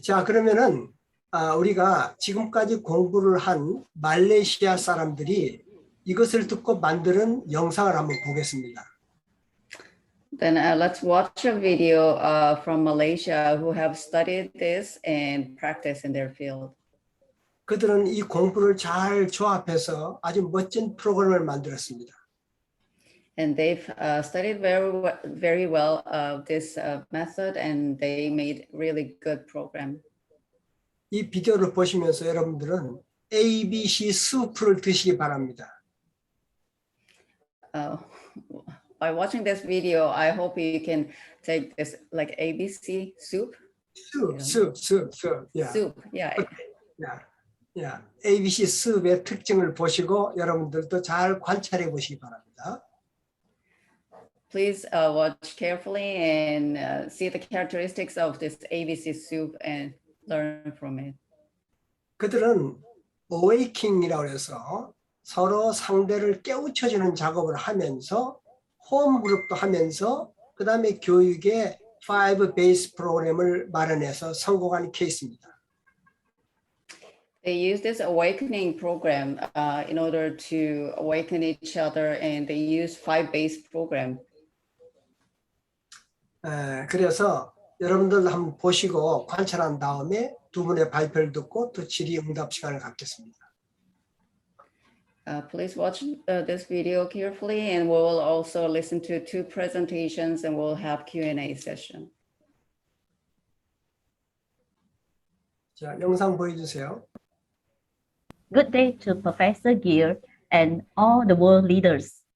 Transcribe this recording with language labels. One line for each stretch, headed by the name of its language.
Korean: 자, 그러면은 우리가 지금까지 공부를 한 말레이시아 사람들이 이것을 듣고 만드는 영상을 한번 보겠습니다.
English: Then let's watch a video from Malaysia who have studied this and practiced in their field.
Korean: 그들은 이 공부를 잘 조합해서 아주 멋진 프로그램을 만들었습니다.
English: And they've studied very well this method, and they made really good program.
Korean: 이 비디오를 보시면서 여러분들은 ABC 수프를 드시기 바랍니다.
English: By watching this video, I hope you can take this like ABC soup. Soup. Yeah. Soup. Yeah. Yeah.
Korean: ABC 수프의 특징을 보시고 여러분들도 잘 관찰해 보시기 바랍니다.
English: Please watch carefully and see the characteristics of this ABC soup and learn from it.
Korean: 그들은 awakening이라고 해서 서로 상대를 깨우쳐주는 작업을 하면서 홈그룹도 하면서 그 다음에 교육의 5 베이스 프로그램을 마련해서 성공한 케이스입니다.
English: They use this awakening program in order to awaken each other, and they use 5 base program.
Korean: 그래서 여러분들 한번 보시고 관찰한 다음에 두 분의 발표를 듣고 또 질의응답 시간을 갖겠습니다.
English: Please watch this video carefully, and we will also listen to 2 presentations, and we'll have Q&A session.
Korean: 자, 영상 보여주세요.
English: Good day to Professor Gill and all the world leaders.